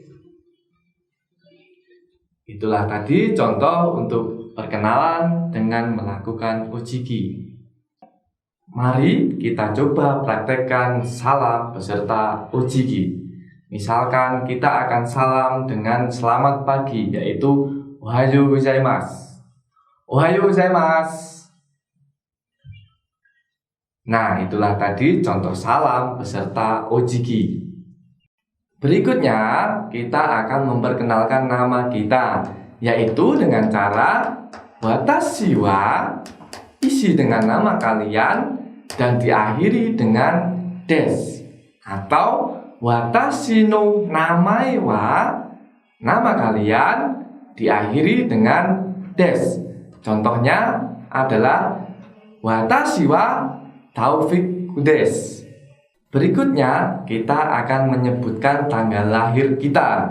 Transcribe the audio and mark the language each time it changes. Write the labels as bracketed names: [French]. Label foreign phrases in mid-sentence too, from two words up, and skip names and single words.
[Indonesian] Itulah tadi contoh untuk perkenalan dengan melakukan ojiki. Mari kita coba praktekkan salam beserta ojiki. Misalkan kita akan salam dengan selamat pagi, yaitu [Japanese] おはようございます. おはようございます. [Indonesian] Nah, itulah tadi contoh salam beserta ojiki. Berikutnya, kita akan memperkenalkan nama kita, yaitu dengan cara [Japanese] 私は, [Indonesian] isi dengan nama kalian dan diakhiri dengan des, atau [Japanese] 私の名前は, [Indonesian] nama kalian diakhiri dengan des. Contohnya adalah [Japanese] watashi wa Taufik des. [Indonesian] Berikutnya, kita akan menyebutkan tanggal lahir kita.